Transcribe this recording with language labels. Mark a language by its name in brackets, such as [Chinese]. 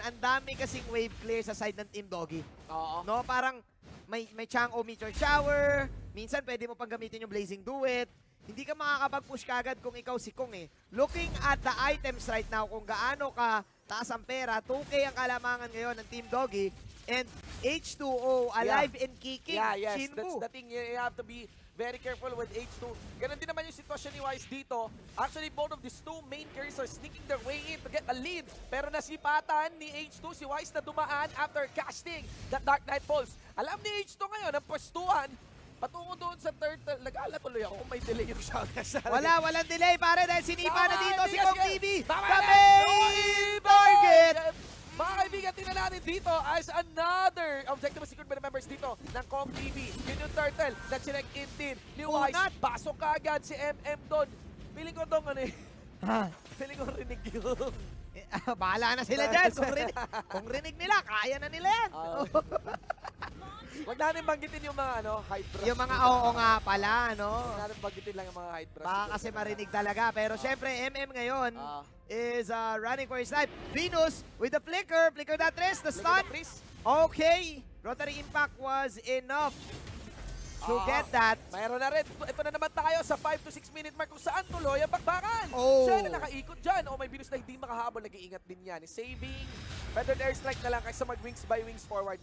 [Filipino] Ang dami kasing wave clear sa side ng Team Doggy. Oo. No, parang may Chang'o Meteor Shower. Minsan pwede mo pang gamitin yung Blazing Duet. Hindi ka makakapag-push kagad kung ikaw si Kong eh. [English] Looking at the items right now, [Filipino] kung gaano ka taas ang pera, 2K ang kalamangan ngayon ng Team Doggy. [English] And H2O, alive and kicking. Yeah, yes. Shinbu. That's the thing. You have to be very careful with H2. [Filipino] Ganon din naman yung sitwasyon ni Wise dito. [English] Actually, both of these two main carries are sneaking their way in to get a lead. [Filipino] Pero nasipatan ni H2 si Wise na dumaan [English] after casting that Dark Knight Falls. [Filipino] Alam ni H2 ngayon ang pwestuhan patungo doon sa third. Nag-aala tuloy ako kung may delay yung shot. Walang delay pare dahil sinipa na dito si Kong TV. The [English] The main target. [Filipino] Mga kaibigan, tingnan natin dito [English] as another objective of secret members [Filipino] dito ng Kong TV. Yun yung turtle na chinek in din ni Wise. Unat. Pasok kagad si MM doon. Feeling ko dong ano eh. Feeling ko rinig yun. Bahala na sila dyan. Kung rinig nila, kaya na nila yan. Huwag natin banggitin yung mga hide brush. Yung mga oo nga pala, no? Huwag natin banggitin lang yung mga hide brush. Baka kasi marinig talaga. Pero syempre, [English] MM ngayon is running for his life. Venus with the flicker. Flicker that rest. The stun. Okay. Rotary Impact was enough to get that. [Filipino] Mayroon na rin. Ito na naman tayo sa 5 to 6 minute mark kung saan tuloy ang bakbakan. Oh. Siya na nakaikot dyan. Oh, may Venus na hindi makahabol. Nag-iingat din yan. Saving. Feathered airstrike na lang kaysa mag-wings by wings forward.